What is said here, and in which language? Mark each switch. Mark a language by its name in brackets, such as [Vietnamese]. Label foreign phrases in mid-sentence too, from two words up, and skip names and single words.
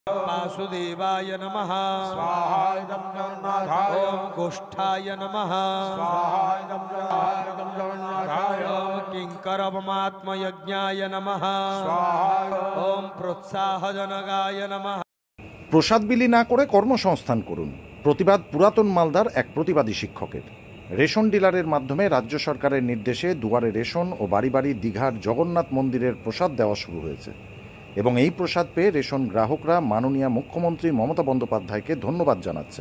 [Sanskrit] वासुदेवाय नमः स्वाहा इदं जगन्नाथाय ओम गोष्ठाय नमः स्वाहा इदं जगन्नाथाय ओम किंकरवमात्मयज्ञाय नमः स्वाहा ओम प्रोत्साहजनकाय नमः। [Bangla] প্রসাদ বিলি না করে কর্মসংস্থান করুন, প্রতিবাদ পুরাতন মালদার এক প্রতিবাদী শিক্ষকের। রেশন ডিলারের মাধ্যমে রাজ্য সরকারের নির্দেশে দুয়ারে রেশন ও বাড়ি বাড়ি দীঘার জগন্নাথ মন্দিরের প্রসাদ দেওয়া শুরু হয়েছে এবং এই প্রসাদ পেয়ে রেশন গ্রাহকরা মাননীয় মুখ্যমন্ত্রী মমতা বন্দ্যোপাধ্যায়কে ধন্যবাদ জানাচ্ছেন।